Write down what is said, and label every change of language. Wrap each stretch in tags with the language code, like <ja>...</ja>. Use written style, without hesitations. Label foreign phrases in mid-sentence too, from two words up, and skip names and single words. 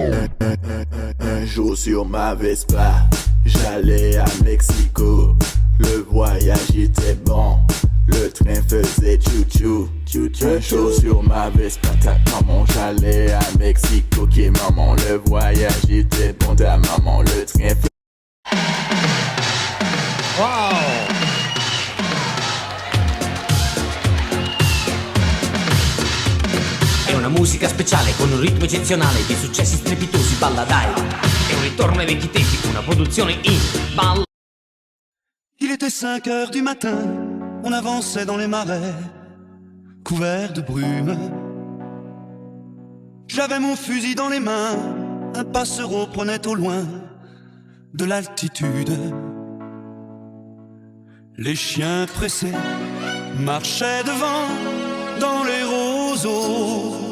<fr>Un jour sur ma Vespa, j'allais à Mexico. Le voyage était bon, le train faisait chou-chou. Un jour sur ma Vespa, ta maman, j'allais à Mexico. Ok maman, le voyage était bon, ta maman, le train faisait. Wow!</fr> <it>È una musica speciale con un ritmo eccezionale, di successi strepitosi, balla dai! È un ritorno ai vecchi tempi, una produzione in balla.</it> <fr>Il était 5 heures du matin, on avançait dans les marais, couverts de brume. J'avais mon fusil dans les mains, un passereau prenait au loin de l'altitude. Les chiens pressés marchaient devant dans les roseaux.</fr>